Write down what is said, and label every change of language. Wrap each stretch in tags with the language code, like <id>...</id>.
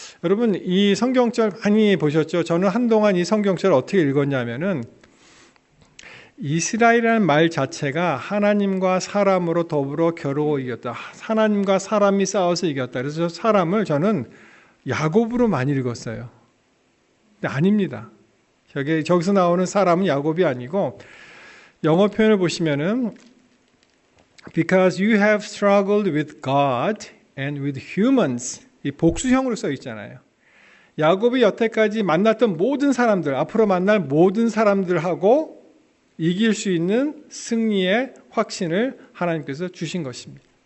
<ko>여러분 이 성경절 많이 보셨죠? 저는 한동안 이 성경절 어떻게 읽었냐면은 이스라엘이라는 말 자체가 하나님과 사람으로 더불어 겨루어 이겼다. 하나님과 사람이 싸워서 이겼다. 그래서 사람을 저는 야곱으로 많이 읽었어요. 근데 아닙니다. 저기서 나오는 사람은 야곱이 아니고 영어 표현을 보시면은</ko> <en>Because you have struggled with God and with humans.</en> <ko>이 복수형으로 써 있잖아요. 야곱이 여태까지 만났던 모든 사람들, 앞으로 만날 모든 사람들하고 이길 수 있는 승리의 확신을 하나님께서 주신 것입니다.</ko>